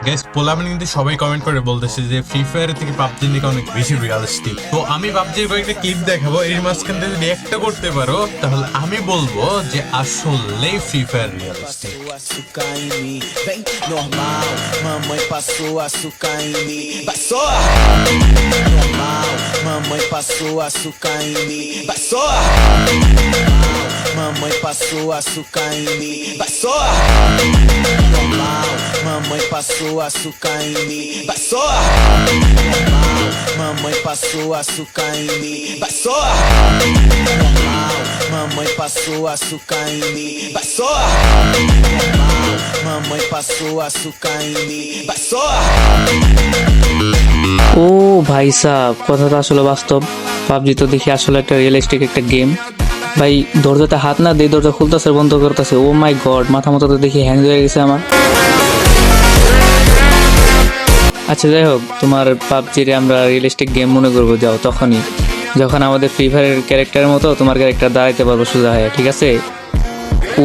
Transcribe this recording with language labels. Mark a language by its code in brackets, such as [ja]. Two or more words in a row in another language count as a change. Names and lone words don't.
[bn] গাইস পোলামেন কিন্তু সবাই কমেন্ট করে বলতেছে যে ফ্রি ফায়ার থেকে পাবজি নাকি অনেক বেশি রিয়েলিস্টিক। তো আমি পাবজির কয়েকটা ক্লিপ দেখাবো, এর মাঝখান থেকে যদি একটা করতে পারো তাহলে আমি বলবো যে আসলেই ফ্রি ফায়ার রিয়েলিস্টিক। [pt] Açúcar em mim, vem normal. Mamãe passou açúcar em mim, vai só. Normal, mamãe passou açúcar em mim, vai só. Mamãe passou açúcar em mim, vai só. Normal, mamãe passou açúcar em mim, vai só. Normal, mamãe passou açúcar em mim, vai só. Normal, mamãe passou açúcar em mim, vai só. Normal, mamãe passou açúcar em mim, vai só. [bn] ও ভাই সাব, কথাটা আসলে বাস্তব। পাবজি তো দেখি আসলে একটা রিয়েলিস্টিক একটা গেম। ভাই দরজাতে হাত না দিয়ে দরজা খুলতেছে বন্ধ করতেছে, [en] oh my god, [bn] মাথা মতো তো দেখি হ্যাং হয়ে গেছে আমার। আচ্ছা যাই হোক, তোমার পাবজির আমরা রিয়েলিস্টিক গেম মনে করবো যাও তখনই যখন আমাদের ফ্রি ফায়ারের ক্যারেক্টারের মতো তোমার ক্যারেক্টার দাঁড়াইতে পারবো সোজা হয়ে, ঠিক আছে?